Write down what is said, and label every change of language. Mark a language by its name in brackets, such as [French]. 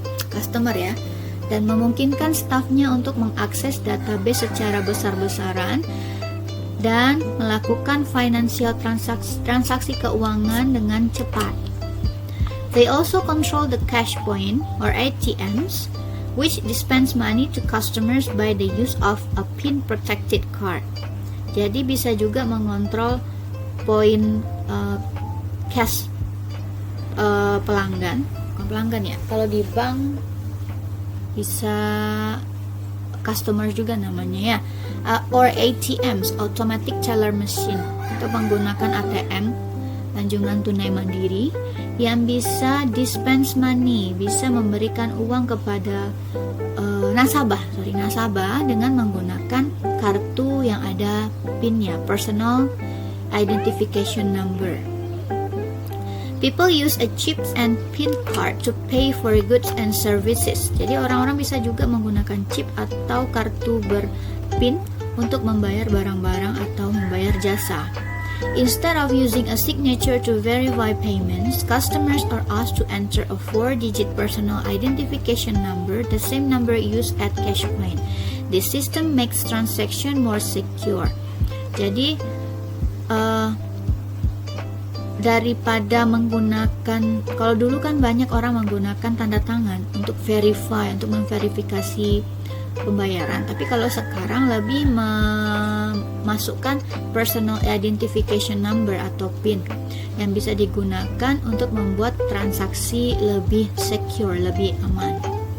[Indonesian] customer ya, dan memungkinkan stafnya untuk mengakses database secara besar-besaran dan melakukan financial transaksi keuangan dengan cepat. [English] They also control the cash point or ATMs, which dispense money to customers by the use of a PIN protected card. [Indonesian] Jadi bisa juga mengontrol poin cash pelanggan, bukan pelanggan ya. Kalau di bank bisa customer juga namanya ya, [English] or ATMs, automatic teller machine, [Indonesian] untuk menggunakan ATM, anjungan tunai mandiri, yang bisa [English] dispense money, [Indonesian] bisa memberikan uang kepada nasabah dengan menggunakan kartu yang ada PIN-nya, [English] personal identification number. People use a chip and PIN card to pay for goods and services. [Indonesian] Jadi orang-orang bisa juga menggunakan chip atau kartu ber-PIN untuk membayar barang-barang atau membayar jasa. [English] Instead of using a signature to verify payments, customers are asked to enter a 4-digit personal identification number, the same number used at cash point. This system makes transaction more secure. [Indonesian] Jadi daripada menggunakan, kalau dulu kan banyak orang menggunakan tanda tangan untuk verify, untuk memverifikasi pembayaran, tapi kalau sekarang lebih memasukkan [English] personal identification number [Indonesian] atau PIN yang bisa digunakan untuk membuat transaksi lebih secure, lebih aman.